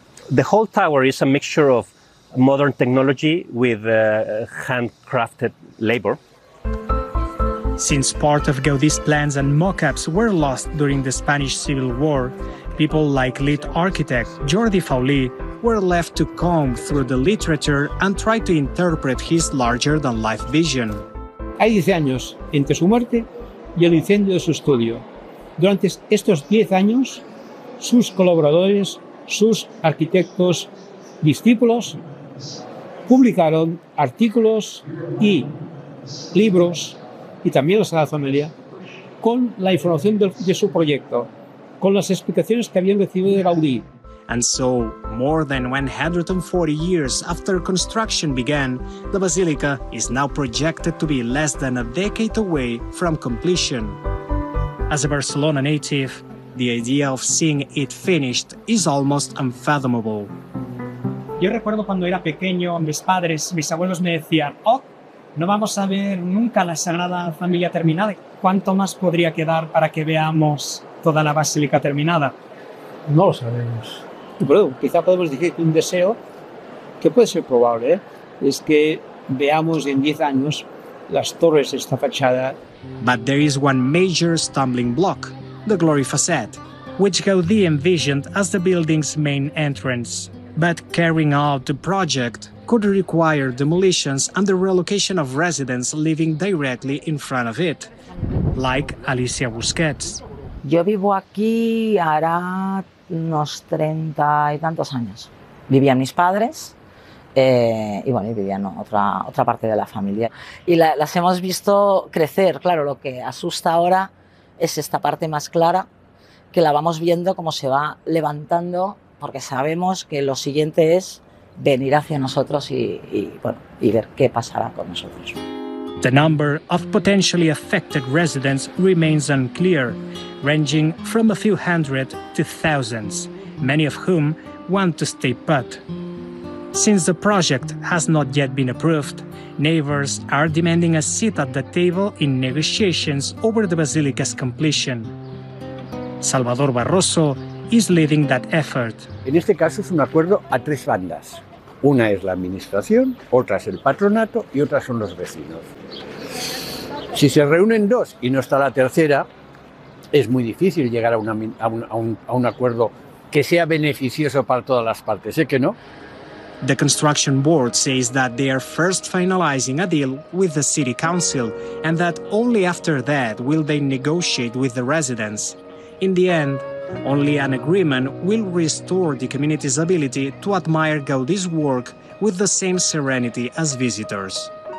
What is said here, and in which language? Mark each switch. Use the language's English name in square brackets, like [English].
[English] The whole tower is a mixture of modern technology with handcrafted labor. Since part of Gaudí's plans and mock-ups were lost during the Spanish Civil War, people like lead architect Jordi Faulí were left to comb through the literature and try to interpret his larger-than-life vision. [Spanish] Hay 10 años entre su muerte y el incendio de su estudio. Durante estos 10 años, sus colaboradores, sus arquitectos, discípulos, publicaron artículos y libros, y también la Sagrada Familia, con la información de su proyecto, con las explicaciones que habían recibido de Gaudí. [English] And so, more than 140 years after construction began, the basilica is now projected to be less than a decade away from completion. As a Barcelona native, the idea of seeing it finished is almost unfathomable. [Spanish] Yo recuerdo cuando era pequeño, mis padres, mis abuelos me decían, oh, no vamos a ver nunca la Sagrada Familia terminada. ¿Cuánto más podría quedar para que veamos toda la basílica terminada? No lo sabemos. Bueno, quizá podemos decir que un deseo, que puede ser probable, ¿eh?, es que veamos en 10 años las torres de esta fachada. [English] But there is one major stumbling block, the Glory Facade, which Gaudí envisioned as the building's main entrance. But carrying out the project could require demolitions and the relocation of residents living directly in front of it, like Alicia Busquets. [Spanish] Yo vivo aquí hará unos 30 y tantos años. Vivían mis padres. Y bueno, vivían otra parte de la familia. Y las hemos visto crecer. Claro, lo que asusta ahora es esta parte más clara, que la vamos viendo cómo se va levantando, porque sabemos que lo siguiente es venir hacia nosotros y bueno, y ver qué pasará con nosotros. [English] The number of potentially affected residents remains unclear, ranging from a few hundred to thousands, many of whom want to stay put. Since the project has not yet been approved, neighbors are demanding a seat at the table in negotiations over the basilica's completion. Salvador Barroso is leading that effort. [Spanish] En este caso es un acuerdo a tres bandas. Una es la administración, otra es el patronato y otra son los vecinos. Si se reúnen dos y no está la tercera, es muy difícil llegar a un acuerdo que sea beneficioso para todas las partes. Sé que no. [English] The construction board says that they are first finalizing a deal with the city council and that only after that will they negotiate with the residents. In the end, only an agreement will restore the community's ability to admire Gaudí's work with the same serenity as visitors.